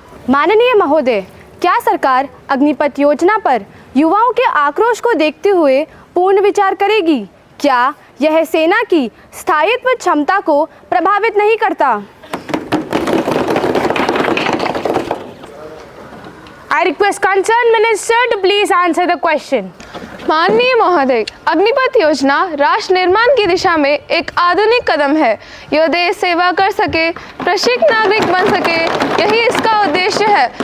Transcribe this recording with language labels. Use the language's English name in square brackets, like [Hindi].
[Hindi] माननीय महोदय, क्या सरकार अग्निपथ योजना पर युवाओं के आक्रोश को देखते हुए पूर्ण विचार करेगी? क्या यह सेना की स्थायित्व क्षमता को प्रभावित नहीं करता? [English] I request concerned minister to please answer the question. [Hindi] माननीय महोदय, अग्निपथ योजना राष्ट्र निर्माण की दिशा में एक आधुनिक कदम है। यह देश सेवा कर सके, प्रशिक्षित नागरिक बन सके, यही इसका उद्देश्य है।